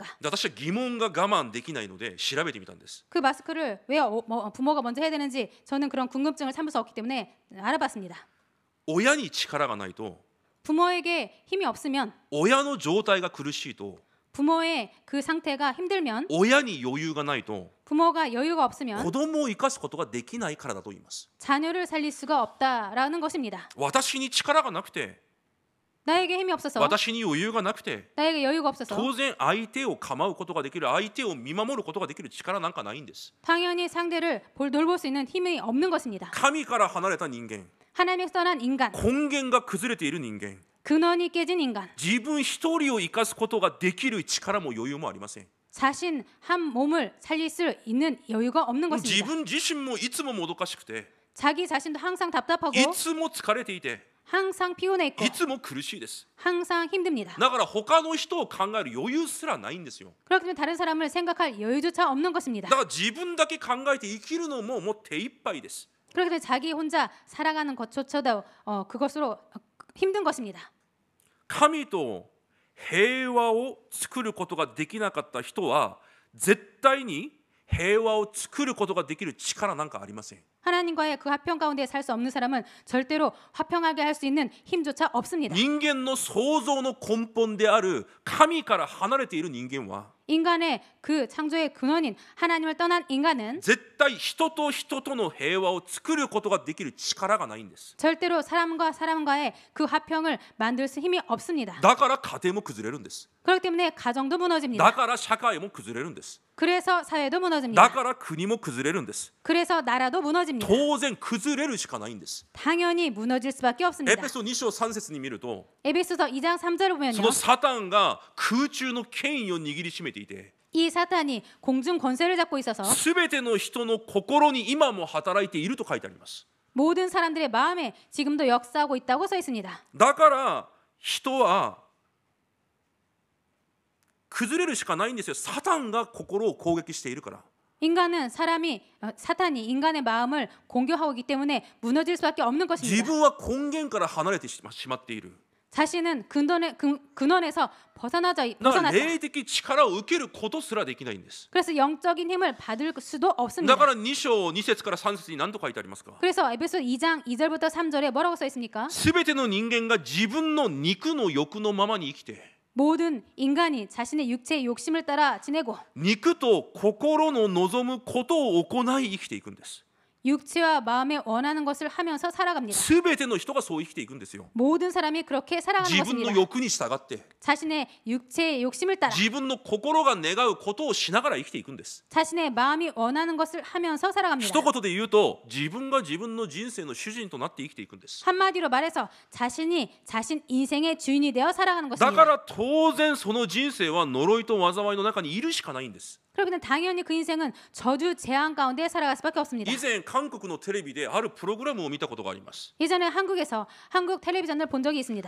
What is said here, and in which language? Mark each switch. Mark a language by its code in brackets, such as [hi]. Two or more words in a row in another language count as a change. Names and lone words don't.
[ja] 私は疑問が我慢できないので調べてみたんです。 [ko] 그 마스크를 왜 부모가 먼저 해야 되는지 저는 그런 궁금증을 참을 수 없기 때문에 알아봤습니다. [ja] 親に力がないと [ko] 부모에게 힘이 없으면 [ja] 親の状態が苦しいと [ko] 부모의 그 상태가 힘들면 [ja] 親に余裕がないと [ko] 부모가 여유가 없으면 [ja] 子供を生かすことができないからだと言います。 [ko] 자녀를 살릴 수가 없다라는 것입니다. [ja] 私に力がなくて [ko] 나에게 힘이 없어서 [ja] 私に余裕がなくて [ko] 나에게 여유가 없어서 [ja] 当然相手を構うことができる相手を見守ることができる力なんかないんです。 [ko] 당연히 상대를 돌볼 수 있는 힘이 없는 것입니다. [ja] 神から離れた人間 [ko] 하나님에서 떠난 인간, [ja] 根源が崩れている人間 [ko] 근원이 깨진 인간, [ja] 自分一人を生かすことができる力も余裕もありません。 [ko] 자신 한 몸을 살릴 수 있는 여유가 없는 [ja] 自 [ko] 것입니다. [ja] 分自身もいつももどかしくて [ko] 자기 자신도 항상 답답하고 [ja] いつも疲れていて [ko] 항상 피곤해 있고 [ja] いつも苦しいです。 [ko] 항상 힘듭니다. [ja] だから他の人を考える余裕すらないんですよ。 [ko] 그렇기 때문에 다른 사람을 생각할 여유조차 없는 것입니다. [ja] だから自分だけ考えて生きるのももう手一杯です。 [ko] 그렇기 때문에 자기 혼자 살아가는 것조차도 그것으로 힘든 것입니다. [ja] 神と平和を作ることができなかった人は絶対に平和を作ることができる力なんかありません。 [ko] 하나님과의 그 화평 가운데 살 수 없는 사람은 절대로 화평하게 할 수 있는 힘조차 없습니다. [ja] 人間の創造の根本である神から離れている人間は [ko] 인간의 그 창조의 근원인 하나님을 떠난 인간은 [ja] 絶対人と人との平和を作ることができる力がないんです。 [ko] 절대로 사람과 사람과의 그 화평을 만들 수 힘이 없습니다. [ja] だから家庭も崩れるんです。 [ko] 그렇기 때문에 가정도 [ja] だ [ko] 무너집니다. [ja] から社会も崩れるんです。 [ko] 그래서 사회도 [ja] だ [ko] 무너집니다. [ja] から国も崩れるんです。 [ko] 그래서 나라도 무너집니다. [ja] 当然崩れるしかないんです。 [ko] 당연히 무너질 수밖에 [ja] エ [ko] 없습니다. [ja] ペソ2章3節に見ると [ko] 에베소서 2장 3절을 [ja] そ [ko] 보면요. [ja] のサタンが空中の権威を握りしめていて [ko] 이 사탄이 공중 권세를 잡고 있어서 [ja] すべての人の心に今も働いていると書いてあります。 [ko] 모든 사람들의 마음에 지금도 역사하고 있다고 써 있습니다. [ja] だから人は崩れるしかないんですよ。サタンが心を攻撃しているから。 [ko] 인간은 사탄이 인간의 마음을 공격하고 있기 때문에 무너질 수밖에 없는 [ja] 自 [ko] 것입니다. [ja] 分は根源から離れてしまっている。 [ko] 자신은 근원에서 [ja] だから [ko] 벗어났다. [ja] 霊的力を受けることすらできないんです。 [ko] 그래서 영적인 힘을 받을 수도 [ja] だ [ko] 없습니다. [ja] から2章2節から3節に何と書いてありますか。 [ko] 그래서 에베소 2장 2절부터 3절에 뭐라고 써 있습니까? [ja] すべての人間が自分の肉の欲のままに生きて [ko] 모든 인간이 자신의 육체의 욕심을 따라 지내고 [ja] 肉と心の望むことを行い生きていくんです。 [ko] 육체와 마음에 원하는 것을 하면서 살아갑니다. [ja] すべての人がそう生きていくんですよ。 [ko] 모든 사람이 그렇게 살아가는 [ja] 自分の [ko] 것입니다. [ja] 欲に従って [ko] 자신의 육체의 욕심을 따라 [ja] 自分の心が願うことをしながら生きていくんです。 [ko] 자신의 마음이 원하는 것을 하면서 살아갑니다. [ja] 一言で言うと自分が自分の人生の主人となって生きていくんです。 [ko] 한마디로 말해서 자신이 자신 인생의 주인이 되어 살아가는 [ja] だか [ko] 것입니다. [ja] ら当然その人生は呪いと災いの中にいるしかないんです。 [ko] 그렇기 당연히 그 인생은 저주 재앙 가운데 살아갈 수밖에 없습니다. [ja] 以前韓国のテレビであるプログラムを見たことがあります。 [ko] 예전에 한국에서 한국 텔레비전을 본 적이 있습니다.